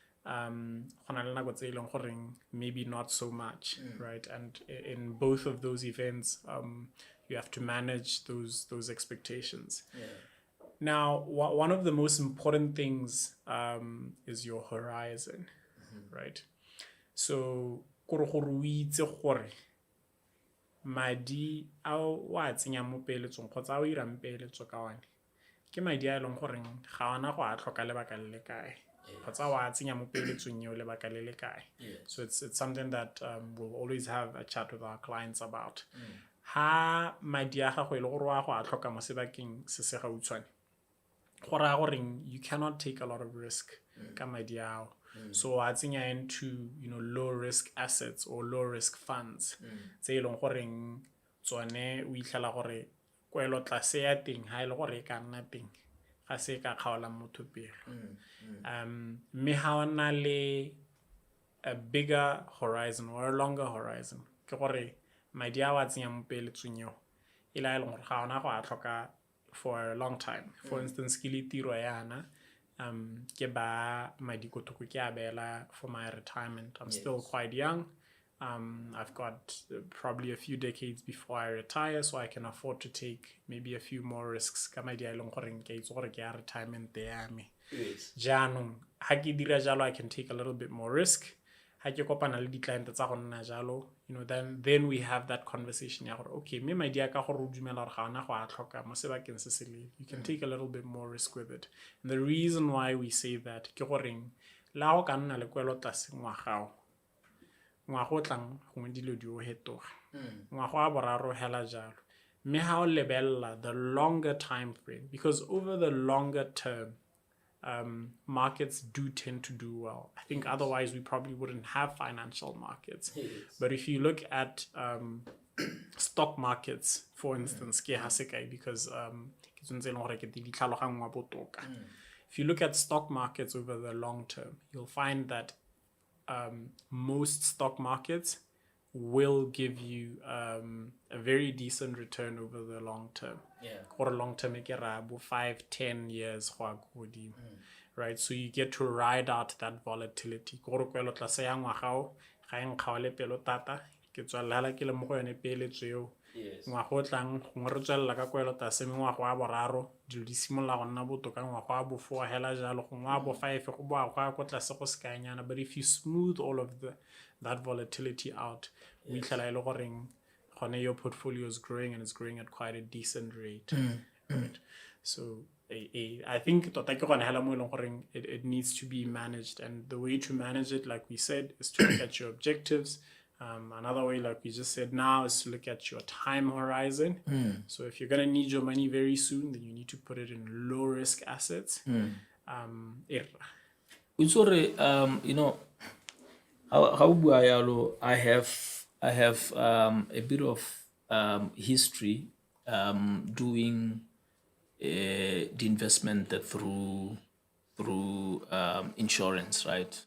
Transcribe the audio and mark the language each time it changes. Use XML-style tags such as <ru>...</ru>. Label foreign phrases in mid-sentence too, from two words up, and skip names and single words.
<en>Maybe not so much, right? And in both of those events, you have to manage those expectations. Now, one of the most important things is your horizon, right? So,</en> <tn>madi a wa tsenya mo peeletsong kgotsa a o irang peeletso ka one ke madi a leng gore ga ona go a tlhoka lebaka le le kae kgotsa wa tsenya mo peeletsong eo lebaka le le kae.</tn> <en>So it's something that we'll always have a chat with our clients about.</en> <tn>Ha madi a gago e le gore wa go a tlhoka mo sebakeng se se gautshwane go raya gore</tn> <en>you cannot take a lot of risk</en> <tn>ka madi ao. So a tsenya</tn> <en>into low risk assets or low risk funds</en> <tn>tse e leng goreng tsone o itlhela gore kwelo tlase ya teng ha e le gore e ka nna teng ga se ka kgaolang motho pele. Mme ha o na le</tn> <en>a bigger horizon or a longer horizon</en> <tn>ke gore madi a wa tsenya mo peeletsong eo e la e leng gore ga ona go a tlhoka</tn> <en>for a long time. For instance</en> <tn>ke le tiro yana ke ba madi ko thoko ke a beela</tn> <en>for my retirement. I'm still quite young. I've got probably a few decades before I retire, so I can afford to take maybe a few more risks</en> <tn>ka madi a e leng goreng ke itse gore ke ya retirement ya me. Jaanong ha ke dira jalo,</tn> <en>I can take a little bit more risk.</en> <tn>Ha ke kopana le di-client tsa go nna jalo,</tn> <en>then we have that conversation</en> <tn>ya gore okay, me madi a ka gore o dumela gore ga ona go a tlhoka mo sebakeng se se leele,</tn> <en>you can take a little bit more risk with it. And the reason why we say that</en> <tn>ke goreng la go ka nna le kwelo tlase ngwagao ngwago tlang gongwe dilo di o hetoga ngwago a boraro hela jalo, mme ha o lebella</tn> <en>the longer time frame, because over the longer term markets do tend to do well. I think otherwise we probably wouldn't have financial markets. But if you look at stock markets, for instance, because if you look at stock markets over the long term, you'll find that most stock markets will give you a very decent return over the long term. Or long term, 5-10 years, right? So you get to ride out that volatility.</en> <tn>Ngwago tlang gongwe re tswelela ka kwelo tlase mme ngwago a boraro dilo di simolola go nna botoka, ngwago a bo4 hela jalo, gongwe a bo5 go boa go a ko tlase go sekanyana.</tn> <en>But if you smooth all of that volatility out,</en> <tn>o itlhela e le goreng gone</tn> <en>your portfolio is growing, and it's growing at quite a decent rate. Right? So I think</en> <tn>tota ke gone hela mo e leng goreng</tn> <en>it needs to be managed, and the way to manage it, like we said, is to look at your objectives. Another way, like we just said now, is to look at your time horizon. So if you're going to need your money very soon, then you need to put it in low risk assets. How I have a bit of history doing the investment through insurance, right?</en>